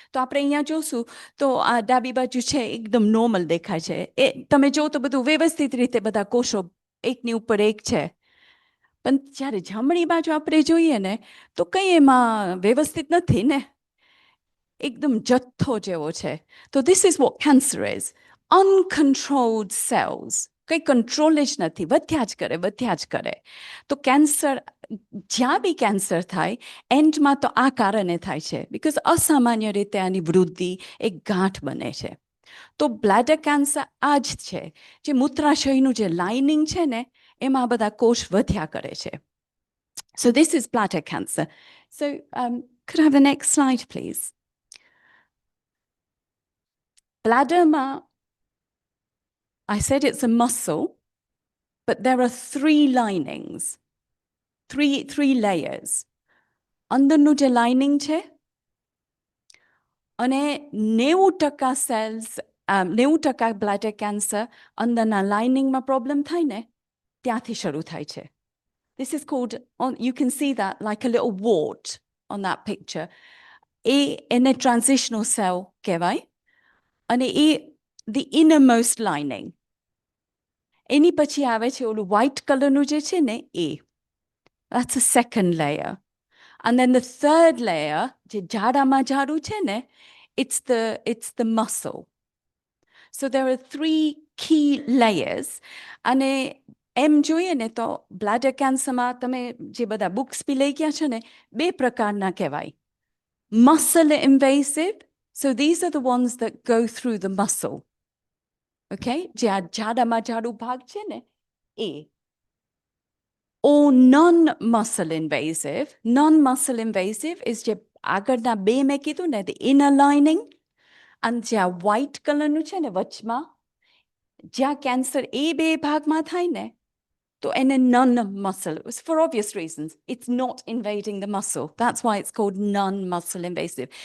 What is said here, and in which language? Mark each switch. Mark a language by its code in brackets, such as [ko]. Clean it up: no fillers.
[gu] તો આપણે અહીંયા જોશું તો આ ડાબી બાજુ છે એકદમ નોર્મલ દેખાય છે, એ તમે જો તો બધું વ્યવસ્થિત રીતે બધા કોષો એકની ઉપર એક છે. પણ જ્યારે જમણી બાજુ આપણે જોઈએ ને તો કંઈ એમાં વ્યવસ્થિત નથી ને, એકદમ જથ્થો જેવો છે. [en] તો this is what cancer is, uncontrolled cells. [gu] કંઈ કંટ્રોલ જ નથી, વધ્યા જ કરે વધ્યા જ કરે. તો કેન્સર, જ્યાં બી કેન્સર થાય એન્ડમાં તો આ કારણે થાય છે, બિકોઝ અસામાન્ય રીતે આની વૃદ્ધિ એક ગાંઠ બને છે. તો બ્લેડર કેન્સર આ જ છે, જે મૂત્રાશયનું જે લાઇનિંગ છે ને એમાં આ બધા કોષ વધ્યા કરે છે. [en] So this is bladder cancer. So could I have the next slide please? Bladderમાં, I said it's a muscle, but there are three linings, three layers. [gu] અંદરનું જે લાઇનિંગ છે અને 90% સેલ્સ, 90% બ્લેડર કેન્સર અંદરના લાઇનિંગમાં પ્રોબ્લેમ થાય ને ત્યાંથી શરૂ થાય છે. [en] This is called, you can see that like a little wart on that picture. [gu] એને transitional cell કહેવાય, અને [en] the innermost lining. [gu] એની પછી આવે છે ઓલું white કલરનું જે છે ને એ, [en] that's a second layer. And then the third layer, [gu] જે જાડામાં જાડું છે ને, [en] it's the muscle. So there are three key layers. [gu] અને એમ જોઈએ ને તો બ્લેડર કેન્સરમાં તમે જે બધા બુક્સ બી લઈ ગયા છો ને, બે પ્રકારના કહેવાય. [en] Muscle invasive, so these are the ones that go through the muscle. [gu] Okay, જે આ જાડામાં જાડું ભાગ છે ને એ. [en] Or non-muscle invasive. Non-muscle invasive is [gu] જે આગળના બે મેં કીધું ને, [en] the inner lining, [gu] અને જે આ white કલરનું છે ને વચમાં, જ્યાં કેન્સર એ બે ભાગમાં થાય ને તો એને non-muscle, [en] for obvious reasons. It's not invading the muscle. That's why it's called non-muscle invasive.